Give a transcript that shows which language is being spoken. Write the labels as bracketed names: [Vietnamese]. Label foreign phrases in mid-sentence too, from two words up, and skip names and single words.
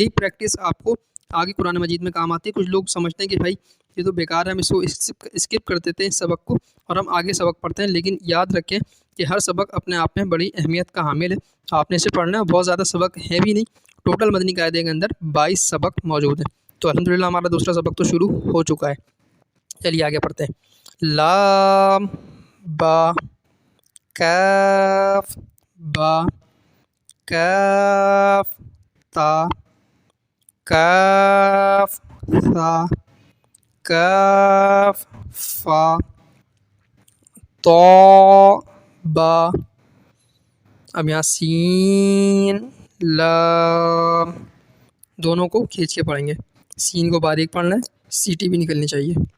[Urdu] یہی پریکٹس آپ کو آگے قرآن مجید میں کام آتی ہے. کچھ لوگ سمجھتے ہیں کہ بھائی یہ تو بیکار ہے، ہم اس کو اسکپ کر دیتے ہیں اس سبق کو اور ہم آگے سبق پڑھتے ہیں. لیکن یاد رکھیں کہ ہر سبق اپنے آپ میں بڑی اہمیت کا حامل ہے. آپ نے اسے پڑھنا ہے. بہت زیادہ سبق ہے بھی نہیں. ٹوٹل مدنی قاعدے کے اندر 22 سبق موجود ہیں. تو الحمدللہ ہمارا دوسرا سبق تو شروع ہو چکا ہے. چلیے آگے پڑھتے ہیں. لام با. کاف با. کاف تا. کاف ثا. کاف فا. طا با. اب یہاں سین لام. دونوں کو کھینچ کے پڑھیں گے. سین کو باریک پڑھنا ہے، سیٹی بھی نکلنی چاہیے.